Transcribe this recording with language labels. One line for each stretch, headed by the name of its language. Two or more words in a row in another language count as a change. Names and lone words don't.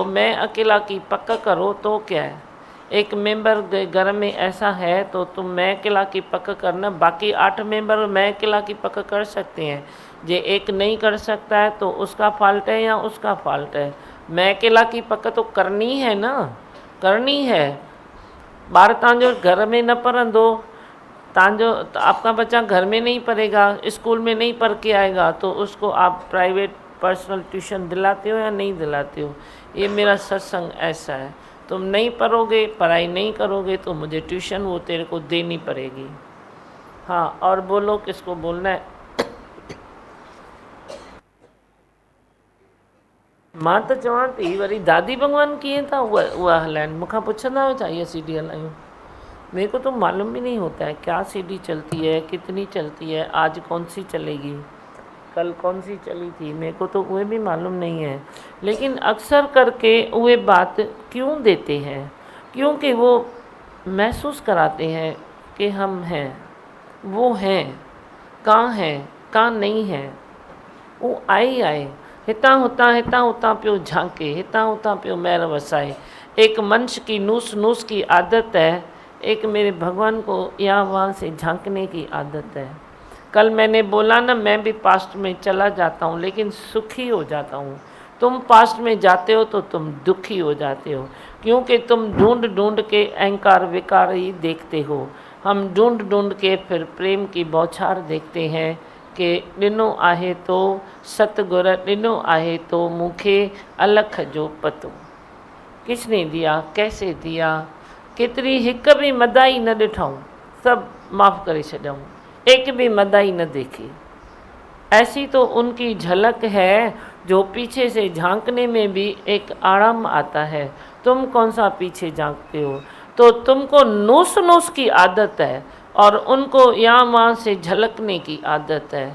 Hindi: मैं अकेला की पक्का करो तो क्या है? एक मेंबर घर में ऐसा है तो तुम मैं अकेला की पक्का करना, बाकी 8 मेंबर मैं अकेला की पक्का कर सकते हैं। जे एक नहीं कर सकता है तो उसका फॉल्ट है या उसका फॉल्ट है। मैं अकेला की पक्का तो करनी है ना, करनी है।
Sindhi: ॿार तव्हांजो घर में न पढ़ंदो, तव्हांजो
Hindi: आपका बच्चा घर में नहीं पढ़ेगा, स्कूल में नहीं पढ़ के आएगा, तो उसको आप
English: private personal tuition
Hindi: दिलाते हो या नहीं दिलाते हो? ये मेरा सत्संग ऐसा है। तुम नहीं पढ़ोगे, पढ़ाई नहीं करोगे तो मुझे ट्यूशन वो तेरे को देनी पड़ेगी। हाँ, और बोलो, किसको बोलना है?
Sindhi: मां त चवां थी वरी दादी भगवान कीअं था उहा हलाइनि? मूंखां पुछंदा आहियो छा इहा सीडी हलायूं?
Hindi: मेरे को तो मालूम भी नहीं होता है क्या सीडी चलती है, कितनी चलती है, आज कौन सी चलेगी, कल कौन सी चली थी, मेरे को तो वह भी मालूम नहीं है। लेकिन अक्सर करके वे बात क्यों देते हैं? क्योंकि वो महसूस कराते हैं कि हम हैं, वो हैं, कहाँ हैं, कहाँ नहीं हैं।
Sindhi: वो आए हितां हुतां पियो झांके, हितां हुतां पियो महर वसाए।
Hindi: एक मनुष्य की नूस नूस की आदत है, एक मेरे भगवान को यहाँ वहाँ से झांकने की आदत है। कल मैंने बोला ना, मैं भी पास्ट में चला जाता हूँ लेकिन सुखी हो जाता हूँ। तुम पास्ट में जाते हो तो तुम दुखी हो जाते हो, क्योंकि तुम ढूंढ ढूंढ के अहंकार विकार ही देखते हो। हम ढूंढ ढूंढ के फिर प्रेम की बौछार देखते हैं कि
Sindhi: ॾिनो आहे तो सतगुर, ॾिनो आहे तो मूंखे अलख जो पतो।
Hindi: किसने दिया, कैसे दिया,
Sindhi: केतिरी हिक भी मदाई न ॾिठऊं, सभु माफ़ करे छॾऊं,
Hindi: एक भी मदाई न देखी। ऐसी तो उनकी झलक है जो पीछे से झांकने में भी एक आराम आता है। तुम कौन सा पीछे झांकते हो? तो तुमको नूस नूस की आदत है और उनको यहाँ वहाँ से झलकने की आदत है।